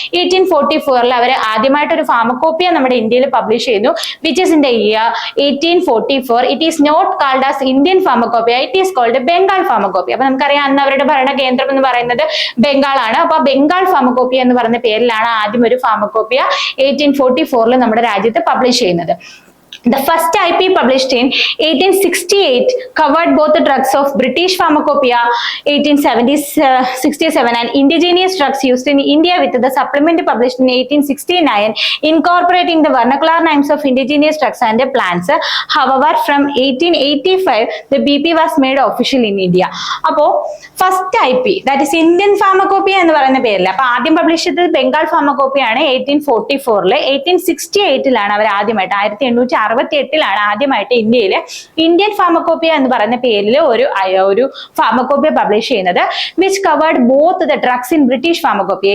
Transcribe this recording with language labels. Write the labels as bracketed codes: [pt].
[ml] 1844 അവർ ആദ്യമായിട്ട് ഒരു ഫാർമക്കോപ്പിയ നമ്മുടെ ഇന്ത്യയിൽ പബ്ലിഷ് ചെയ്യുന്നു, [en] Which is in the year 1844. It is not called as Indian pharmacopoeia, it is called Bengal pharmacopoeia. [ml] അപ്പൊ നമുക്കറിയാം അന്ന് അവരുടെ ഭരണ കേന്ദ്രം എന്ന് പറയുന്നത് ബംഗാളാണ്. അപ്പൊ ബംഗാൾ ഫാർമക്കോപ്പിയ എന്ന് പറയുന്ന പേരിലാണ് ആദ്യം ഒരു ഫാർമക്കോപ്പിയ 1844 നമ്മുടെ രാജ്യത്ത് പബ്ലിഷ് ചെയ്യുന്നത്. [en] The first IP published in 1868 covered both the drugs of British Pharmacopoeia 1867 and indigenous drugs used in India, with the supplement published in 1869 incorporating the vernacular names of indigenous drugs and the plants. However, from 1885 the BP was made official in India. [ml] അപ്പോ first IP [en] that is Indian Pharmacopoeia [ml] എന്ന് പറയുന്ന പേരിൽ അപ്പൊ ആദ്യം publish ചെയ്തത് Bengal pharmacopoeia ആണ് 1844. 1868 അവർ ആദ്യമായിട്ട് 1868 ആദ്യമായിട്ട് ഇന്ത്യയില് ഇന്ത്യൻ ഫാർമക്കോപ്പിയ എന്ന് പറയുന്ന പേരിൽ ഒരു ഫാർമക്കോപ്പിയ പബ്ലിഷ് ചെയ്യുന്നത്, [en] Which covered both the drugs in British pharmacopoeia.